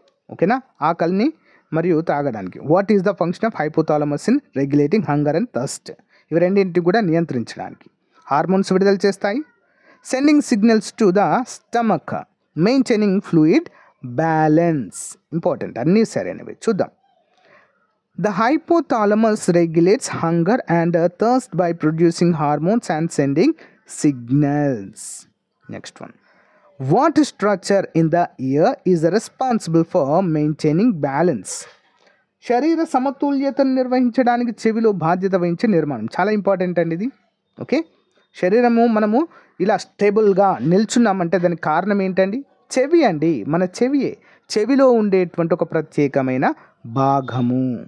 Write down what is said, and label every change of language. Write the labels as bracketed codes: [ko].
[te] ఓకేనా, ఆకలిని మరియు తాగడానికి. [en] What is the function of hypothalamus in regulating hunger and thirst? [te] ఇవి రెండింటిని కూడా నియంత్రించడానికి హార్మోన్స్ విడుదల చేస్తాయి. [en] Sending signals to the stomach, maintaining fluid balance. [te] Important, అన్నీ సరైనవి. చూద్దాం. [en] The hypothalamus regulates hunger and thirst by producing hormones and sending signals. Next one. What structure in the ear is responsible for maintaining balance? [te] శరీర సమతుల్యతను నిర్వహించడానికి చెవిలో బాధ్యత వహించే నిర్మాణం. చాలా ఇంపార్టెంట్ అండి ఇది. ఓకే, శరీరము మనము ఇలా స్టేబుల్గా నిల్చున్నామంటే దానికి కారణం ఏంటండి? చెవి అండి. మన చెవిలో ఉండేటువంటి ఒక ప్రత్యేకమైన భాగము.